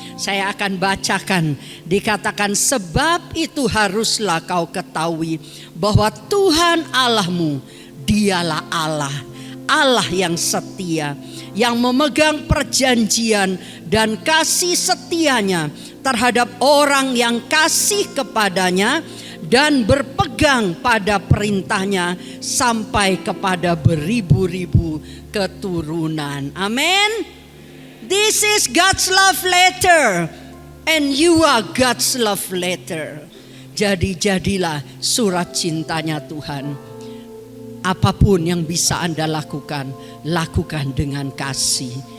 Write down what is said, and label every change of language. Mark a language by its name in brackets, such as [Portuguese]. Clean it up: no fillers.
[Indonesian] Saya akan bacakan. Dikatakan, sebab itu haruslah kau ketahui bahwa Tuhan Allahmu, Dialah Allah yang setia, yang memegang perjanjian dan kasih setianya terhadap orang yang kasih kepadanya dan berpegang pada perintahnya sampai kepada beribu-ribu keturunan. Amin. [English] This is God's love letter and you are God's love letter. [Indonesian] Jadi jadilah surat cintanya Tuhan. Apapun yang bisa Anda lakukan, lakukan dengan kasih.